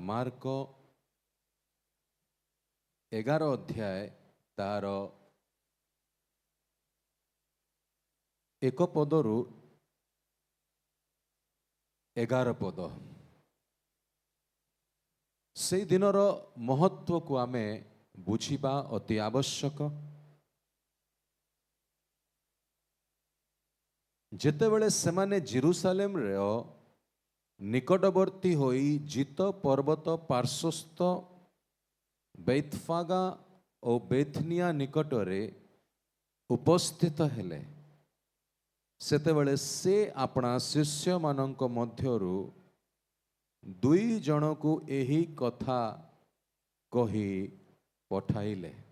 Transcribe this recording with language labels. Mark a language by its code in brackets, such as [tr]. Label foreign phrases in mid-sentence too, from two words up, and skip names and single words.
[or] ମାର୍କ 11 ଅଧ୍ୟାୟ ତାର ଏକ ପଦରୁ 11 ପଦ। ସେ ଦିନର ମହତ୍ୱ କୁ ଆମେ ବୁଝିବା ଅତି ଆବଶ୍ୟକ। ଯେତେବେଳେ ସେମାନେ ଜେରୂସାଲେମ ରେ ନିକଟବର୍ତ୍ତୀ ହୋଇ ଜିତ ପର୍ବତ ପାର୍ଶ୍ୱସ୍ଥ ବେତଫାଗା ଓ ବେଥନିଆ ନିକଟରେ ଉପସ୍ଥିତ ହେଲେ ସେତେବେଳେ ସେ ଆପଣା ଶିଷ୍ୟ ମାନଙ୍କ ମଧ୍ୟରୁ ଦୁଇ ଜଣ କୁ ଏହି କଥା କହି ପଠାଇଲେ।